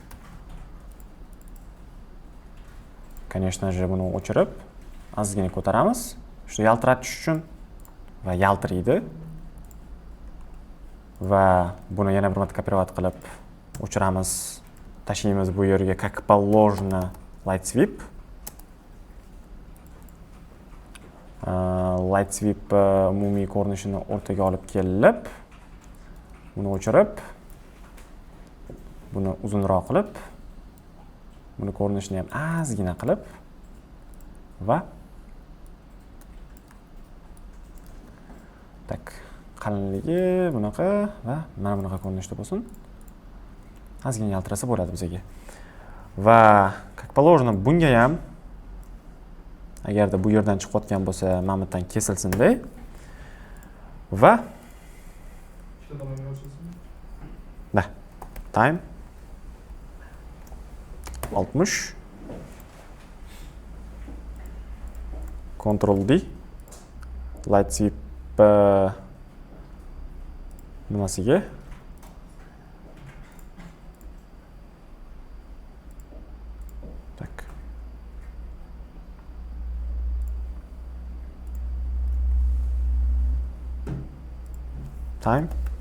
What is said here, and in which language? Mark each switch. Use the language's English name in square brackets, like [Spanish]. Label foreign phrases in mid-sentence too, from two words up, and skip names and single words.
[Russian] Конечно же, [Uzbek] buni o'chirib, ozgina ko'taramiz. Shu yaltiratish uchun va yaltiraydi. Va buni yana bir marta kopировать qilib o'chiramiz. Tashlaymiz bu yerga [Russian] как положено [English] light sweep. Light sweep [Uzbek] umumiy ko'rinishini o'rtaga olib kelib, buni o'chirib, buni uzunroq qilib, buni ko'rinishini ham ozgina qilib va tak qalinligi bunaqa va mana bunaqa ko'rinishda bo'lsin. ozgina yaltirasa bo'ladi bizga. Va [Russian] как положено [Uzbek] bunga ham agarda bu yerdan chiqayotgan bo'lsa, mana bu yerdan kesilsin-da. Va ikkita tomonga ochilsin. da time 60 Ctrl D [English] light sweep [Uzbek] nimasiga tak time